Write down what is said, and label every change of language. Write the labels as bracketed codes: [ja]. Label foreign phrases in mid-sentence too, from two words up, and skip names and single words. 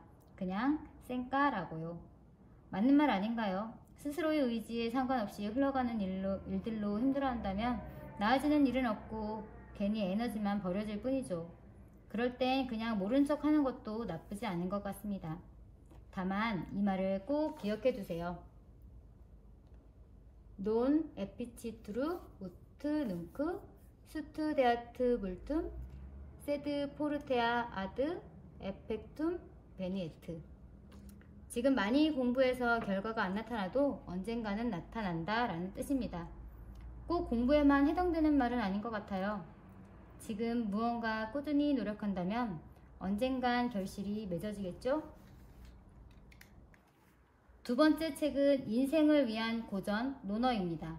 [ko] 그냥 쌩까라고요. 맞는 말 아닌가요? 스스로의 의지에 상관없이 흘러가는 일들로 힘들어한다면 나아지는 일은 없고 괜히 에너지만 버려질 뿐이죠. 그럴 땐 그냥 모른 척 하는 것도 나쁘지 않은 것 같습니다. 다만 이 말을 꼭 기억해 두세요. [la] Non efficitur ut nunc studeat multum sed fortea ad effectum veniet. [ko] 지금 많이 공부해서 결과가 안 나타나도 언젠가는 나타난다 라는 뜻입니다. 꼭 공부에만 해당되는 말은 아닌 것 같아요. 지금 무언가 꾸준히 노력한다면 언젠간 결실이 맺어지겠죠? 두 번째 책은 인생을 위한 고전 논어입니다.